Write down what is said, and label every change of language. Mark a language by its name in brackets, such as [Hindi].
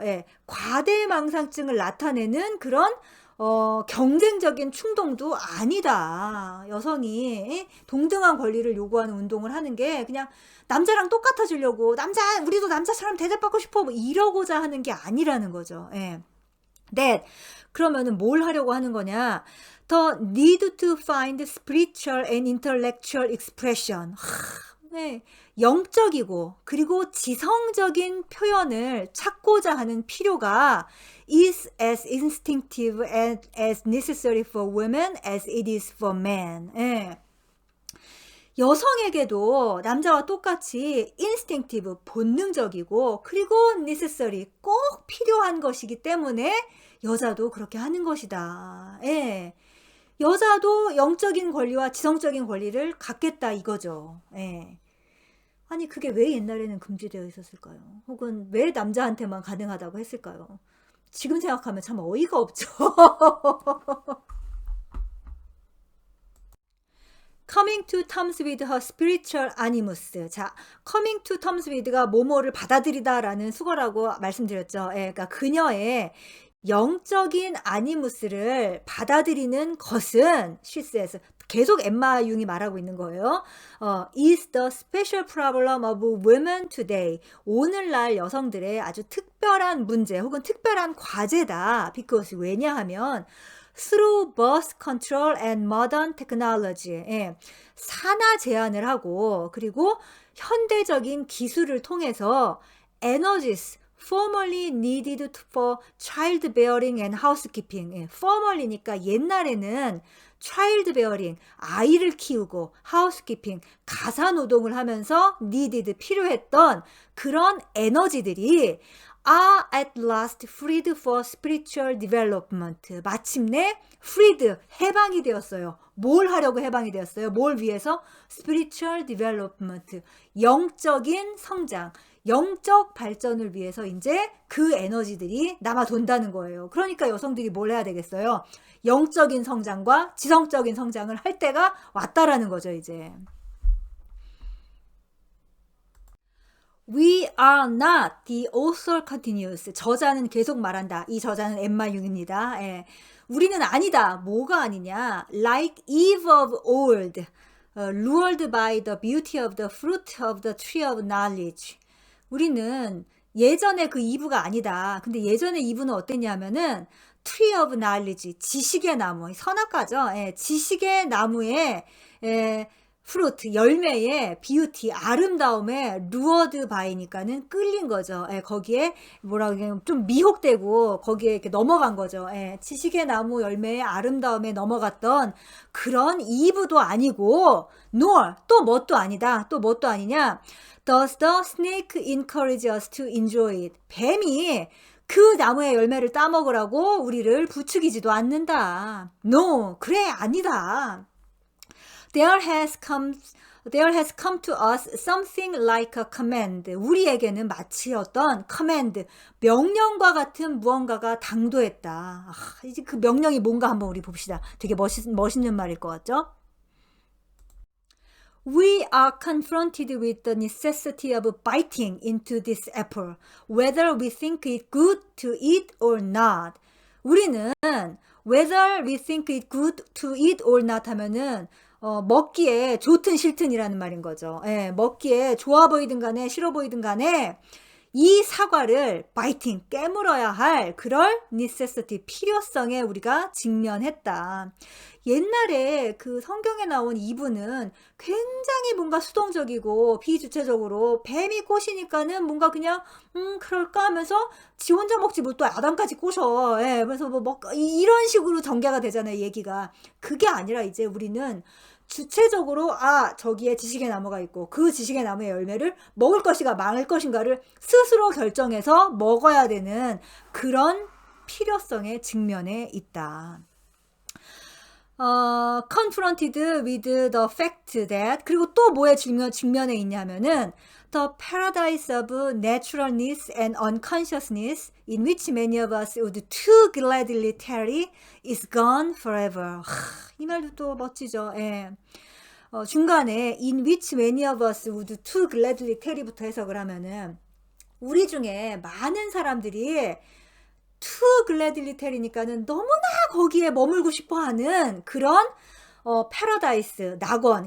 [Korean] 예, 과대망상증을 나타내는 그런 경쟁적인 충동도 아니다. 여성이 동등한 권리를 요구하는 운동을 하는 게 그냥 남자랑 똑같아지려고, 우리도 남자처럼 대접받고 싶어, 뭐 이러고자 하는 게 아니라는 거죠. 예. that, 그러면은 뭘 하려고 하는 거냐? [English] The need to find spiritual and intellectual expression. [Korean] 네, 영적이고 그리고 지성적인 표현을 찾고자 하는 필요가 [English] is as instinctive and as necessary for women as it is for men. [Korean] 예. 여성에게도 남자와 똑같이 instinctive, 본능적이고, 그리고 necessary, 꼭 필요한 것이기 때문에 여자도 그렇게 하는 것이다. 예. 여자도 영적인 권리와 지성적인 권리를 갖겠다 이거죠. 예. 아니 그게 왜 옛날에는 금지되어 있었을까요? 혹은 왜 남자한테만 가능하다고 했을까요? 지금 생각하면 참 어이가 없죠. [English] coming to terms with her spiritual animus. [Korean] 자, [English] coming to terms with [Korean] 가 뭐뭐를 받아들이다 라는 수거라고 말씀드렸죠. 예, 그러니까 그녀의 영적인 아니무스를 받아들이는 것은, [English] she says, [Korean] 계속 엠마 융이 말하고 있는 거예요. [English] is the special problem of women today. [Korean] 오늘날 여성들의 아주 특별한 문제 혹은 특별한 과제다. [English] because [Korean] 왜냐하면 [English] through birth control and modern technology. [Korean] 예, 산하 제한을 하고 그리고 현대적인 기술을 통해서 [English] energies formerly needed for childbearing and housekeeping. [Korean] 예, formerly니까 옛날에는 childbearing, 아이를 키우고 housekeeping, 가사노동을 하면서 needed, 필요했던 그런 에너지들이 [English] are at last freed for spiritual development. [Korean] 마침내 freed, 해방이 되었어요. 뭘 하려고 해방이 되었어요? 뭘 위해서? [English] spiritual development, [Korean] 영적인 성장, 영적 발전을 위해서 이제 그 에너지들이 남아 돈다는 거예요. 그러니까 여성들이 뭘 해야 되겠어요? 영적인 성장과 지성적인 성장을 할 때가 왔다라는 거죠, 이제. [English] We are not, the author continues. [Korean] 저자는 계속 말한다. 이 저자는 엠마 융입니다. 예. 우리는 아니다. 뭐가 아니냐? [English] Like Eve of old, lured by the beauty of the fruit of the tree of knowledge. [Korean] 우리는 예전에 그 이브가 아니다. 근데 예전에 이브는 어땠냐면은 [English] tree of knowledge, [Korean] 지식의 나무, 선악과죠. 예, 지식의 나무의 fruit, 열매의 beauty, 아름다움에 lured by니까는 끌린 거죠. 예, 거기에 뭐라고 해야, 좀 미혹되고 거기에 이렇게 넘어간 거죠. 예, 지식의 나무 열매의 아름다움에 넘어갔던 그런 이브도 아니고, nor, 또 뭣도 아니다. 또 뭣도 아니냐? [English] Does the snake encourage us to enjoy it? [Korean] 뱀이 그 나무의 열매를 따먹으라고 우리를 부추기지도 않는다. No, 그래, 아니다. [English] There has come to us something like a command. [Korean] 우리에게는 마치 어떤 command, 명령과 같은 무언가가 당도했다. 이제 그 명령이 뭔가 한번 우리 봅시다. 되게 멋있는 말일 것 같죠? [English] We are confronted with the necessity of biting into this apple, whether we think it good to eat or not. [Korean] 우리는 [English] whether we think it good to eat or not [Korean] 하면은 먹기에 좋든 싫든이라는 말인 거죠. 예, 먹기에 좋아 보이든 간에 싫어 보이든 간에 이 사과를 biting, 깨물어야 할 그럴 necessity, 필요성에 우리가 직면했다. 옛날에 그 성경에 나온 이브는 굉장히 뭔가 수동적이고 비주체적으로 뱀이 꼬시니까는 뭔가 그냥 그럴까 하면서 지 혼자 먹지 뭐 또 아담까지 꼬셔. 예, 그래서 뭐 이런 식으로 전개가 되잖아요, 얘기가. 그게 아니라 이제 우리는 주체적으로 저기에 지식의 나무가 있고 그 지식의 나무의 열매를 먹을 것인가 말을 것인가를 스스로 결정해서 먹어야 되는 그런 필요성에 직면해 있다. [English] confronted with the fact that [Korean] 그리고 또 뭐에 직면해 있냐면은 [English] the paradise of naturalness and unconsciousness in which many of us would too gladly tarry is gone forever. [Korean] 이 말도 또 멋지죠. 예. 중간에 [English] in which many of us would too gladly tarry [Korean] 부터 해석을 하면은 우리 중에 많은 사람들이 too gladly tarry니까는 너무나 거기에 머물고 싶어하는 그런 패러다이스 낙원.